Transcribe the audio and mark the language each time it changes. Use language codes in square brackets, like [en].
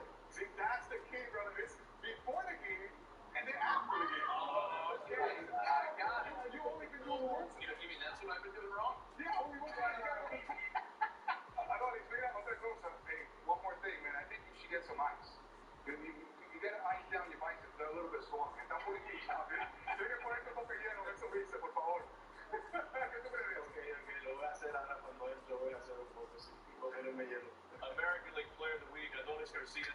[en] See, that's the key, brother. It's before the game and then after the game. Oh, okay. I got it. You only been doing once. You mean that's what I've been doing wrong? Yeah, only once. Adonis, [es] mira, otra cosa. [en] Hey, one more thing, man. I think you should get some ice. You gotta ice down your biceps. They're a little bit swollen. [es] Están muy hinchados, ¿eh? Tiene que ponerte un poco lleno. Eso dice, por favor. ¿Qué tú crees? Ok, lo voy a hacer ahora cuando entro. Voy a hacer un poco así. Ponerme hielo. [en] American League Player of the Week, Adonis Garcia.